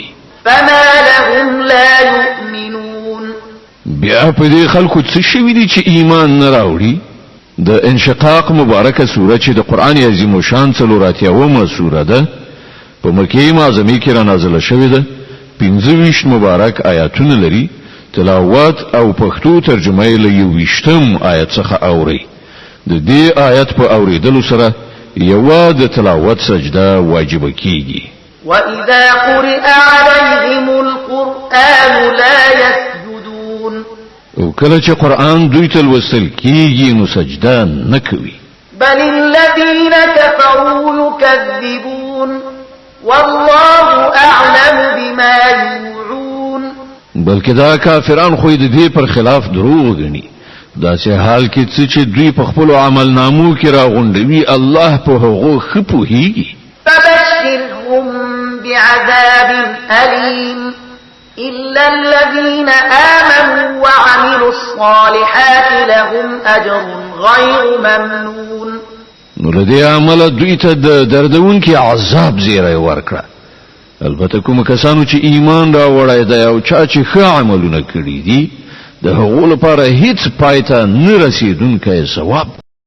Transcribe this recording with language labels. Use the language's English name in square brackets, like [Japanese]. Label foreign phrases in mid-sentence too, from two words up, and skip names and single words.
[Arabic] فما لهم لا يؤمنون [Pashto] بیا په دې خلکو څه شوی دي چې ایمان نه راوړي د انشقاق مبارکه سوره چې د قران عظیم شان څلوراتیا اومه سوره ده په مکه معظمه کې را نازله شوې ده 25 مبارک آیاتونه لري تلاوت او پښتو ترجمه یې له 20م آیت څخه اوري د دې آیت په اوریدلو سره یو د تلاوت سجده واجب کیږي [Arabic] وَإِذَا قُرِئَ عَلَيْهِمُ الْقُرْآنُ لَا يَسْجُدُونَ [Pashto] او کله چې قران دوی ته لوستل کیږي نو سجده نه کوي [Arabic] بل الذين كفروا يكذبون والله أعلم بما يوعون [Pashto] بلکې دا کافران خو دې پر خلاف دروغ غني دا چې حال کې چې دوی په خپل عمل نامو کې راغونډوي الله په هغه خپوهيږي [Arabic] فبشرهم بعذاب أليم إلا الذين آمنوا وعملوا الصالحات لهم أجر غير ممنون [Pashto] نو لدې عمل دوی ته دردونکي عذاب زیری ورکړه البته کوم کسانو چې ایمان را وړای دی او چې ښه عملونه کړی دي د هغو لپاره هیڅ پایته نه رسیدونکی ثواب